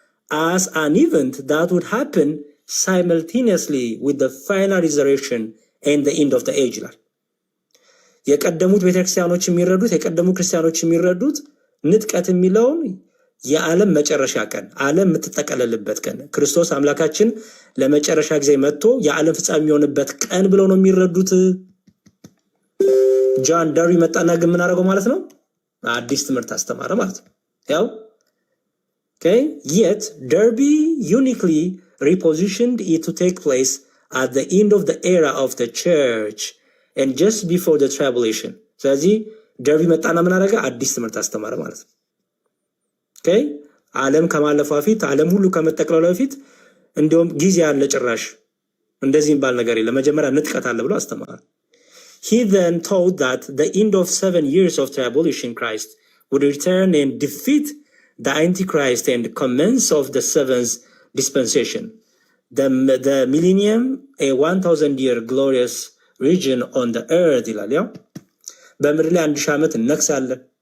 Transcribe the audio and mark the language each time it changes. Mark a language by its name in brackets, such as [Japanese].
[English] as an event that would happen simultaneously with the final resurrection and the end of the age [Amharic] ይላል። የቀደሙት ቤተክርስቲያኖች የሚረዱት ንጥቀት የሚለውን የዓለም መጨረሻ ቀን፣ ዓለም የምትጠቀለልበት ቀን፣ ክርስቶስ አምላካችን ለመጨረሻ ጊዜ መጥቶ የዓለም ፍጻሜ የሚሆንበት ቀን ብለው ነው የሚረዱት። ጆን ደርቢ መጣና ግን ምን አደረገው ማለት ነው? አዲስ ትምህርት አስተማረ ማለት ነው። ያው [English] yet Derby uniquely repositioned it to take place at the end of the era of the church and just before the tribulation. [Amharic] ስለዚህ ደርቢ መጣና ምን አደረገ? አዲስ ትምህርት አስተማረ ማለት ነው። ዓለም ከማለፏ በፊት ዓለም ሁሉ ከመጠቅለሏ በፊት እንደውም ጊዜ ያለ ጭራሽ እንደዚህ የሚባል ነገር የለም፣ መጀመሪያ ንጥቀት አለ ብሎ አስተማረ። [English] He then taught that the end of 7 years of tribulation Christ would return and defeat the Antichrist and commence of the 7th dispensation, the millennium, a 1000-year glorious region on the earth [Amharic] ይላል። ያው በምድር ላይ 1000 ዓመት እነግሳለን።